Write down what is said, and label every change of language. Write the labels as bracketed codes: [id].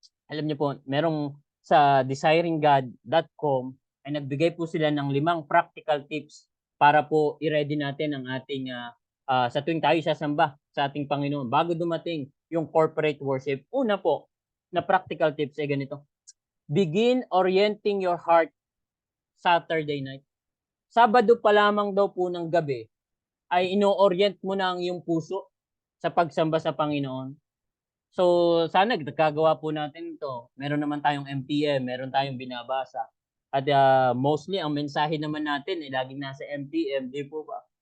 [tl] Alam niyo po, merong sa desiringgod.com ay nagbigay po sila ng 5 practical tips para po i-ready natin ang ating sa tuwing tayo sasamba sa ating Panginoon bago dumating yung corporate worship. Una po, na practical tips ay ganito. [en] Begin orienting your heart Saturday night. [tl] Sabado pa lamang daw po ng gabi ay ino-orient mo na ang iyong puso sa pagsamba sa Panginoon. So, sana nagkagawa po natin ito. Meron naman tayong MTM, meron tayong binabasa. At mostly, ang mensahe naman natin ay laging nasa MTM, di po ba?